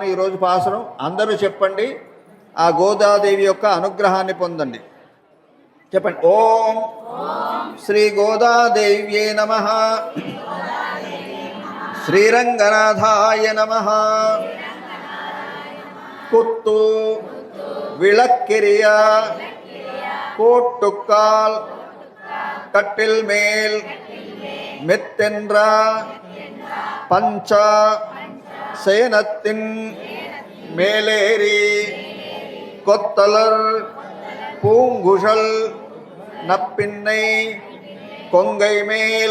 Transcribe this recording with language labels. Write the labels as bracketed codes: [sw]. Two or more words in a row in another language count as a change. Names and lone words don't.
[te] ఈరోజు పాసురం అందరూ చెప్పండి, ఆ గోదాదేవి యొక్క అనుగ్రహాన్ని పొందండి. చెప్పండి. ఓం శ్రీ గోదాదేవ్యే నమః, శ్రీరంగనాథాయ నమః. [ta] కుత్తు విளக்கிரிய கோட்டுக்கால் கட்டில் மேல் மெத்தென்ற பஞ்ச சேனத்தின் மேலேறி கொத்தலர் பூங்குழல் நப்பின்னை கொங்கை மேல்